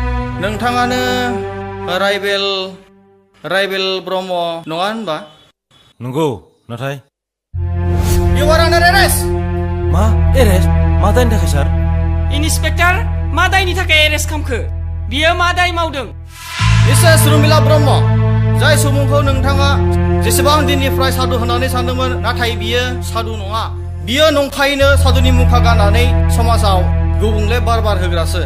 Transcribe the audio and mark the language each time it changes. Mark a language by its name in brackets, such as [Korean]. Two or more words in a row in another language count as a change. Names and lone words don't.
[Bodo] नोंथाङानो रायबेल ब्रह्म नङा होनबा नंगौ नाथाय [English] You are under arrest. [Bodo] मा एरेस्ट मा दायनि थाखाय सार इन्सपेक्टर मा दायनि थाखाय एरेस्ट खालामखो बियो मा दाय मावदों मिसेस रुमिला ब्रह्म जाय सुबुंखौ नोंथाङा जेसेबां दिननिफ्राय साधु होननानै सानदोंमोन नाथाय बियो साधु नङा बियो नंखायैनो साधुनि मुखा गाननानै समाजाव गुबुंले बार होग्रासो